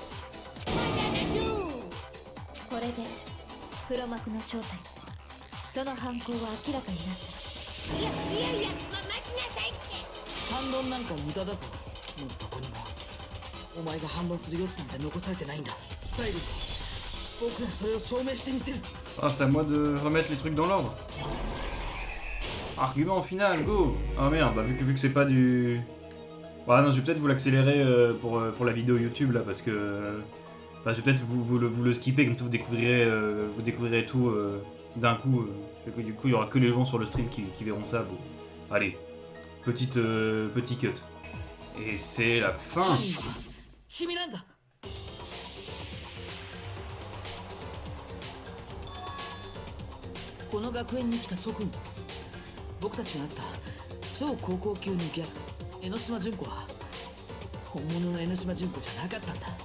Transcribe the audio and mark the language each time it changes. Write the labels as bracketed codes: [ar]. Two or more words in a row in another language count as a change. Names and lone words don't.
[ja] これで黒幕の正体とその犯行は明らかになった。いや待ちなさいって反論なんか無駄だぞ。もうどこにもお前が反論する余地なんて残されてないんだ。最後に僕がそれを証明してみせる。 [fr] Ah, c'est à moi de remettre les trucs dans l'ordre. Argument final, go. Ah merde, bah vu que c'est pas du... Bah non, je vais peut-être vous l'accélérer pour la vidéo YouTube là, parce que... Bah, je vais peut-être vous le skipper, comme ça vous découvrirez tout d'un coup. Et du coup, il y aura que les gens sur le stream qui verront ça. Bon. Allez, petit cut. Et c'est la fin. [ja] 犯人は君なんだ。この学園に来た直後、僕たちが会った超高校級のギャル江ノ島純子は本物の江ノ島純子じゃなかったんだ。